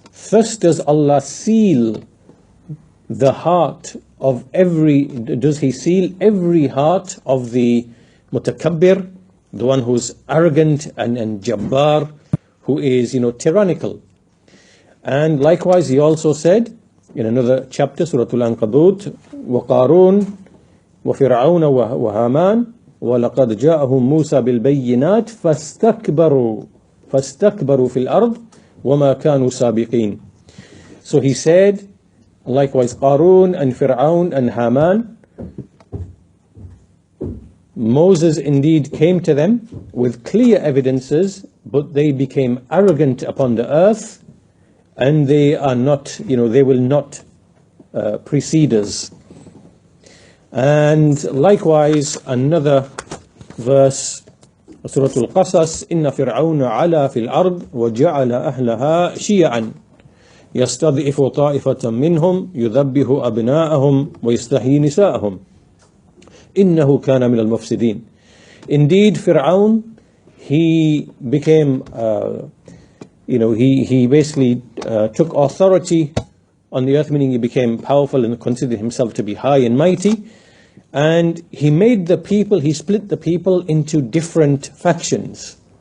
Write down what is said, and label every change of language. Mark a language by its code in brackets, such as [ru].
[en] Thus does Allah seal the heart of does he seal every heart of the mutakabbir, the one who's arrogant and jabbar, who is, tyrannical. And likewise he also said, in another chapter, Surah Al-Ankabut, [ar] وَقَارُونَ وَفِرْعَوْنَ وَهَامَانَ وَلَقَدْ جَاءَهُم مُوسَى بِالْبَيِّنَاتِ فَاسْتَكْبَرُوا فِي الْأَرْضِ وَمَا كَانُوا سَابِقِينَ. [en] So he said, likewise Qarun and Firawn and Haman, Moses indeed came to them with clear evidences, but they became arrogant upon the earth, and they are not, they will not precede us. And likewise, another verse, Surah Al-Qasas, [ar] إِنَّ فِرْعَوْنَ عَلَى فِي الْأَرْضِ وَجَعَلَ أَهْلَهَا شِيَعًا يَسْتَضْعِفُ طَائِفَةً مِّنْهُمْ يُذَبِّحُ أَبْنَاءَهُمْ وَيَسْتَحْيِي نِسَاءَهُمْ إِنَّهُ كَانَ مِنَ الْمُفْسِدِينَ. [en] Indeed, Firawn, he became, he basically took authority on the earth, meaning he became powerful and considered himself to be high and mighty. And he made the people, he split the people into different factions.